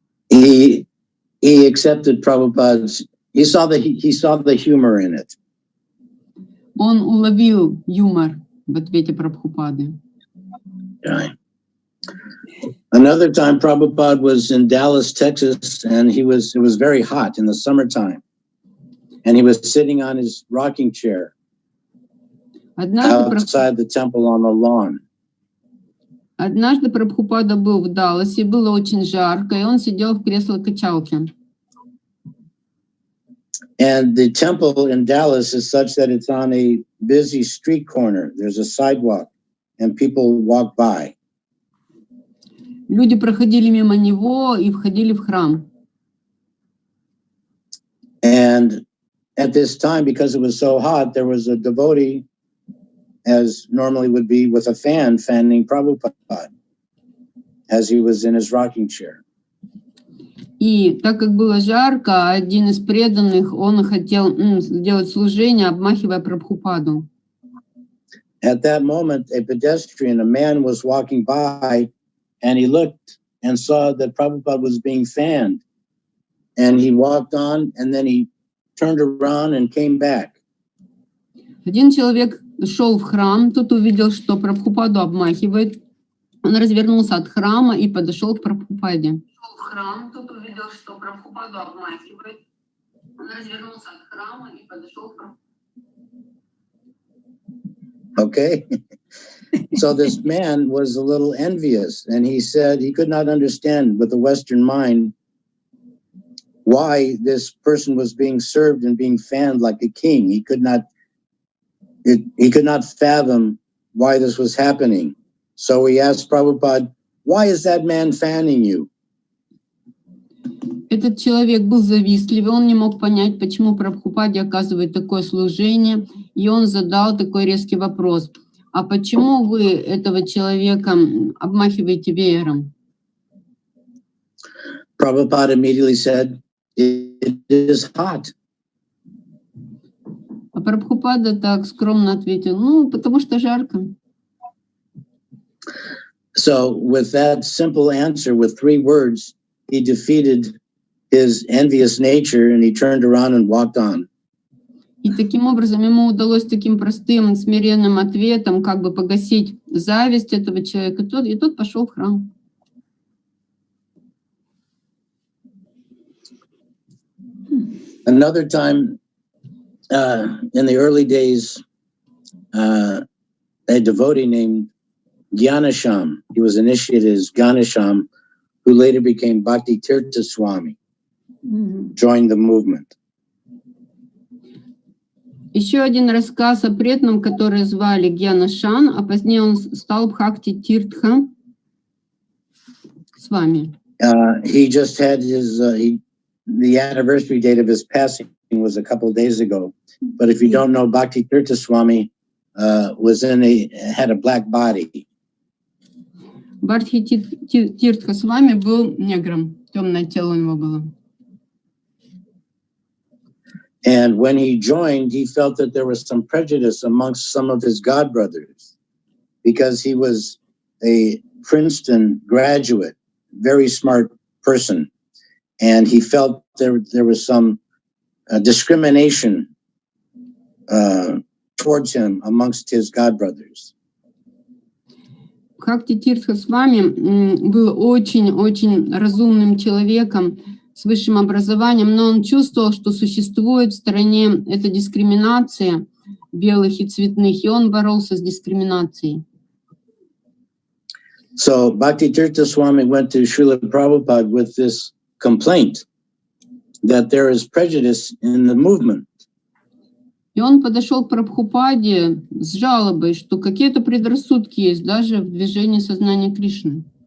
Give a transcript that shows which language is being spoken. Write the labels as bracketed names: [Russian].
[English] He accepted Prabhupada's, he saw the humor in it. [Russian] Он уловил юмор в ответе Прабхупады. [English] Right. Another time, Prabhupada was in Dallas, Texas, and it was very hot in the summertime. And he was sitting on his rocking chair outside the temple on the lawn. [Russian] Однажды Прабхупада был в Далласе, было очень жарко, и он сидел в кресле-качалке. [English] And the temple in Dallas is such that it's on a busy street corner. There's a sidewalk, and people walk by. [Russian] Люди проходили мимо него и входили в храм. [English] And at this time, because it was so hot, there was a devotee, as normally would be, with a fan fanning Prabhupada as he was in his rocking chair. [Russian] И так как было жарко, один из преданных, он хотел сделать служение, обмахивая Прабхупаду. [English] At that moment, a pedestrian, a man, was walking by, and he looked and saw that Prabhupada was being fanned. And he walked on, and then he turned around and came back. [Russian] Один человек шел в храм, тут увидел, что Прабхупаду обмахивает. Он развернулся от храма и подошел к Прабхупаде. Шел в храм, тут увидел, что Прабхупаду обмахивает. Он развернулся от храма и подошел к Прабхупаде. [English] Okay. So this man was a little envious, and he said he could not understand with the Western mind why this person was being served and being fanned like a king. He could not fathom why this was happening. So he asked Prabhupada, "Why is that man fanning you?" [Russian] Этот человек был завистливый, он не мог понять, почему Прабхупаде оказывает такое служение, и он задал такой резкий вопрос: а почему вы этого человека обмахиваете веером? [English] Prabhupada immediately said, it is hot. [Russian] А Прабхупада так скромно ответил, ну, потому что жарко. [English] So with that simple answer, with 3 words, he defeated his envious nature and he turned around and walked on. [Russian] И таким образом ему удалось таким простым, смиренным ответом как бы погасить зависть этого человека, и тот пошел в храм. [English] Another time, in the early days, a devotee named Gyanasham, he was initiated as Gyanasham, who later became Bhakti Tirtha Swami, joined the movement. [Russian] Еще один рассказ о преданном, который звали Гьянашан, а позднее он стал Бхакти Тиртха Свами. [English] He just had his, the anniversary date of his passing was a couple of days ago. But if you don't know, Bhakti Tirtha Swami had a black body. [Russian] Бхакти Тиртха Свами был негром, темное тело у него было. [English] And when he joined, he felt that there was some prejudice amongst some of his godbrothers because he was a Princeton graduate, very smart person. And he felt there was some discrimination towards him amongst his godbrothers. [Russian] Бхакти Тиртха Свами был очень-очень разумным человеком, с высшим образованием, но он чувствовал, что существует в стране эта дискриминация белых и цветных, и он боролся с дискриминацией. [English] So Bhakti Tirtha Swami went to Shrila Prabhupada with this complaint that there is prejudice in the movement. [Russian] И он подошел к Прабхупаде с жалобой, что какие-то предрассудки есть даже в движении сознания Кришны.